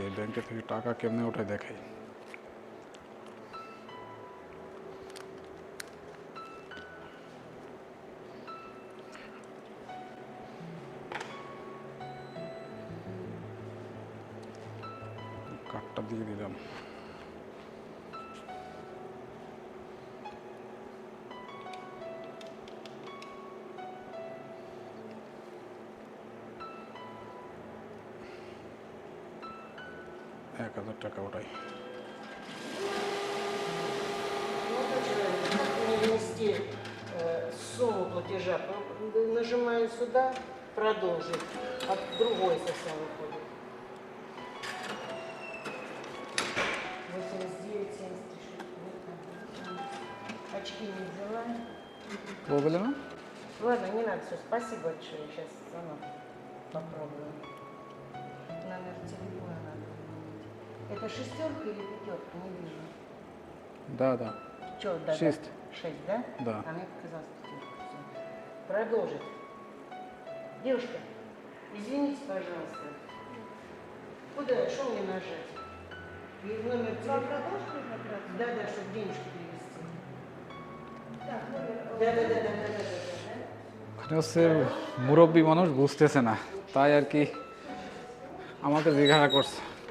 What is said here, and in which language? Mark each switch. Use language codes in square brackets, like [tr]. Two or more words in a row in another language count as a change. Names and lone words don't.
[bn] ব্যাংকে থেকে টাকা কেমনে ওঠায় দেখাই। কার্ডটা দিয়ে দিলাম। টাকা ওঠাই। [ru] Ввести сумму платежа, нажимаю сюда, продолжить, а другой совсем выходит. 89, 73. Очки не взяла. [bn] বলবে না? [ru] Ладно, не надо, все, спасибо большое, сейчас сама попробую. Номер телефона надо. Это шестерка или пятерка, не вижу. Да, да. Че, да? 6. 6, да? Да. А мне показалось пятерка. Всё. Продолжить. Девушка, извините, пожалуйста. Куда, что мне нажать? И номер телефона. Да, да, чтобы денежки перевести. Да, да, да, да, да, да, да. [bn] ওখানে হচ্ছে মুরব্বী মানুষ বুঝতেছে না, তাই আর কি আমাকে জিজ্ঞাসা করছে।